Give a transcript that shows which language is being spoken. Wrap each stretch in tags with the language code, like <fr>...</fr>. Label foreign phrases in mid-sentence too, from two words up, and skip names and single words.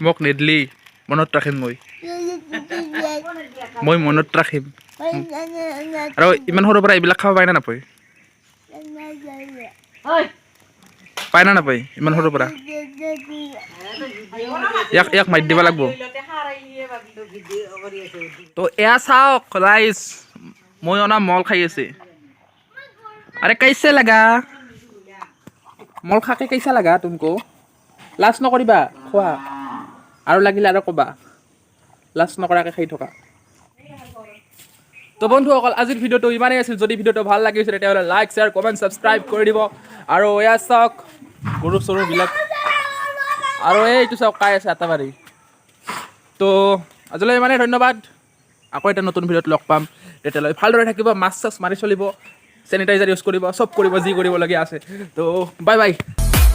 <as>মোক নিদিলি মনত ৰাখিম মই মনত ৰাখিম আৰু ইমান সৰুৰ পৰা এইবিলাক খাব পায় না নাপায় পায় না নাপায় ইমান সৰুৰ পৰা ইয়াক মাৰি দিব লাগিব তো এয়া চাওক ৰাইজ মই অনা মল খাই আছে</as> <hi>अरे कैसे लगा मल खाके कैसा लगा तुमको</hi> <as>লাজ নকৰিবা খোৱা আৰু লাগিলে আৰু ক'বা লাজ নকৰাকৈ খাই থকা তো বন্ধুসকল আজিৰ ভিডিঅ'টো ইমানেই আছিল যদি ভিডিঅ'টো ভাল লাগিছে তেতিয়াহ'লে</as> <en>like share comment subscribe</en> <as>কৰি দিব আৰু এয়া চাওক গৰু চৰুবিলাক আৰু এইটো চাওক কাই আছে আটাবাৰী তো আজিলৈ ইমানেই ধন্যবাদ আকৌ এটা নতুন ভিডিঅ'ত লগ পাম তেতিয়ালৈ ভালদৰে থাকিব মাস্ক চাস্ক মাৰি চলিব</as> <en>sanitizer use</en> <as>কৰিব চব কৰিব যি কৰিবলগীয়া আছে তো</as> <en>bye bye</en>